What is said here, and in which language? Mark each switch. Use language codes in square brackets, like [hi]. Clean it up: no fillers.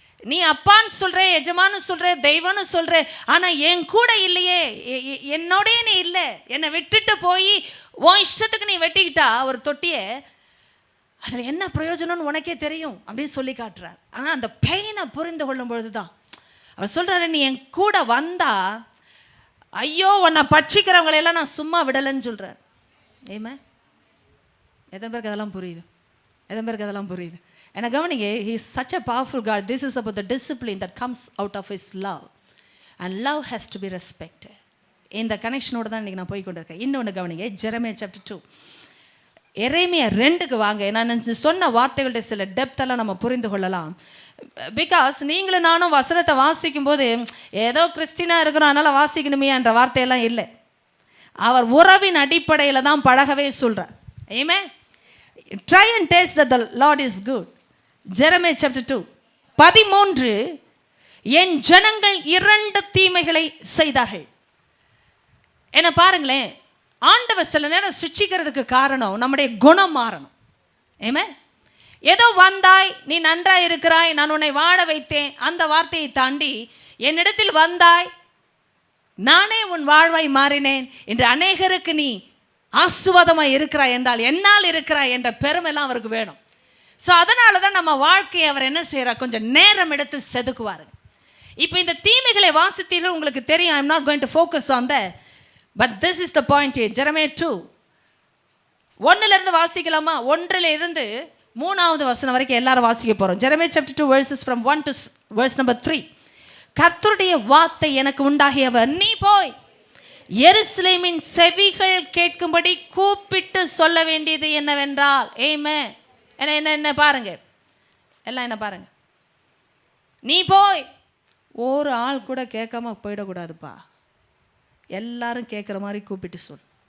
[ta] நீ அப்பான்னு சொல்ற, எஜமானு சொல்ற, தெய்வம்னு சொல்ற, ஆனால் என் கூட இல்லையே, என்னோடய நீ இல்லை, என்னை விட்டுட்டு போய் உன் இஷ்டத்துக்கு நீ வெட்டிக்கிட்டா ஒரு தொட்டியை, அதில் என்ன பிரயோஜனம்னு உனக்கே தெரியும் அப்படின்னு சொல்லி காட்டுறார். ஆனால் அந்த பெயினை புரிந்து கொள்ளும் பொழுது தான் அவர் சொல்கிறாரு, நீ என் கூட வந்தா ஐயோ உன்னை பட்சிக்கிறவங்களையெல்லாம் நான் சும்மா விடலைன்னு சொல்கிறார். ஏமா எத்தனை பேருக்கு அதெல்லாம் புரியுது? எத்தனை பேருக்கு அதெல்லாம் புரியுது? ஏன்னா கவனிங்க, [en] he is such a powerful God. This is about the discipline that comes out of his love, and love has to be respected. [ta] இந்த கனெக்ஷனோடு தான் இன்றைக்கி நான் போய் கொண்டிருக்கேன். இன்னொன்று கவனிங்க, ஜெரமியா chapter 2, எரேமியா 2க்கு வாங்க. நான் சொன்ன வார்த்தைகளுடைய சில டெப்த்தெல்லாம் நம்ம புரிந்து கொள்ளலாம். பிகாஸ் நீங்களும் நானும் வசனத்தை வாசிக்கும் போது ஏதோ கிறிஸ்டினாக இருக்கிறோம் அதனால் வாசிக்கணுமே என்ற வார்த்தையெல்லாம் இல்லை. அவர் உறவின் அடிப்படையில் தான் பழகவே சொல்கிறார். [en] ஏமே, try and taste that the Lord is good. [ta] Jeremiah chapter 2 13, என் ஜனங்கள் 2 தீமைகளை செய்தார்கள். என்ன பாருங்களேன், ஆண்டவர் சில நேரம் சிட்சிக்கிறதுக்கு காரணம் நம்முடைய குணம் மாறணும். ஏமே, ஏதோ வந்தாய், நீ நன்றாய் இருக்கிறாய், நான் உன்னை வாழ வைத்தேன், அந்த வார்த்தையை தாண்டி என்னிடத்தில் வந்தாய், நானே உன் வாழ்வாய் மாறினேன் என்று அநேகருக்கு நீ ஆசுவாதமாக இருக்கிறாய் என்றால் என்னால் இருக்கிறாய் என்ற பெருமைலாம் அவருக்கு வேணும். ஸோ அதனால தான் நம்ம வாழ்க்கையை அவர் என்ன செய்கிறார், கொஞ்சம் நேரம் எடுத்து செதுக்குவார். இப்போ இந்த தீமைகளை வாசித்தீர்கள், உங்களுக்கு தெரியும். [en] I am not going to focus on the, but this is the point. [ta] Jeremiah 2 1 வாசிக்கலாமா? 1 3 வசனம் வரைக்கும் எல்லாரும் வாசிக்க போகிறோம். [en] Jeremiah chapter 2 verses from 1 to verse number 3. [ta] கர்த்தருடைய வார்த்தை எனக்கு உண்டாகியவர், நீ போய் எருசலேமின் செவிகள் கேட்கும்படி கூப்பிட்டு சொல்ல வேண்டியது என்னவென்றால், ஏமே என்ன என்ன பாருங்க, எல்லாம் என்ன பாருங்க, நீ போய், ஒரு ஆள் கூட கேட்காம போயிடக்கூடாதுப்பா, எல்லாரும் கேட்குற மாதிரி கூப்பிட்டு சொல்.